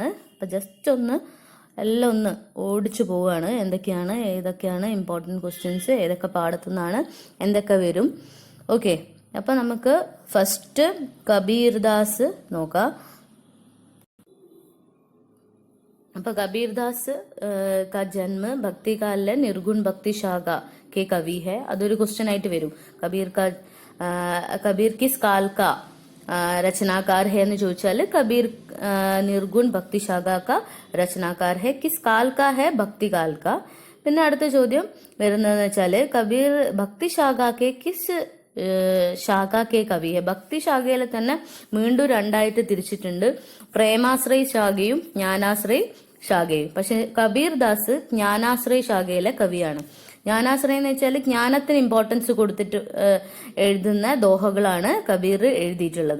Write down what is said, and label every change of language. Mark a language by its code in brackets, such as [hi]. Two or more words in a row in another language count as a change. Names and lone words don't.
[ml] അപ്പോൾ ജസ്റ്റ് എല്ലാം ഒന്ന് ഓടിച്ചു പോവുകയാണ്. ഏതൊക്കെയാണ് [en] important questions, [ml] ഏതൊക്കെ പാടത്തുനിന്നാണ്, എന്തൊക്കെ വരും. ഓക്കെ, അപ്പോൾ നമുക്ക് ഫസ്റ്റ് കബീർദാസ് നോക്കാം. [hi] അപ്പോൾ കബീർദാസ് का जन्म भक्ति काल निर्गुण भक्ति शाखा के कवि है. [ml] അതൊരു ക്വസ്റ്റ്യൻ ആയിട്ട് വരും. [hi] कबीर किस काल का रचनाकार है [ml] എന്ന് ചോദിച്ചാൽ [hi] कबीर निर्गुण भक्ति शाखा का रचनाकार है. किस काल का है? भक्ति काल का. [ml] പിന്നെ അടുത്ത ചോദ്യം വരുന്നതെന്ന് വെച്ചാൽ [hi] कबीर भक्ति शाखा के किस शाखा के कवि है. [ml] ഭക്തി ശാഖയിലെ തന്നെ വീണ്ടും രണ്ടായിട്ട് തിരിച്ചിട്ടുണ്ട്, പ്രേമാശ്രയ ശാഖയും ജ്ഞാനാശ്രയ ശാഖയും. പക്ഷെ കബീർദാസ് ജ്ഞാനാശ്രയ ശാഖയിലെ കവിയാണ്. ജ്ഞാനാശ്രയം എന്ന് വെച്ചാൽ ജ്ഞാനത്തിന് ഇമ്പോർട്ടൻസ് കൊടുത്തിട്ട് എഴുതുന്ന ദോഹകളാണ് കബീർ എഴുതിയിട്ടുള്ളത്.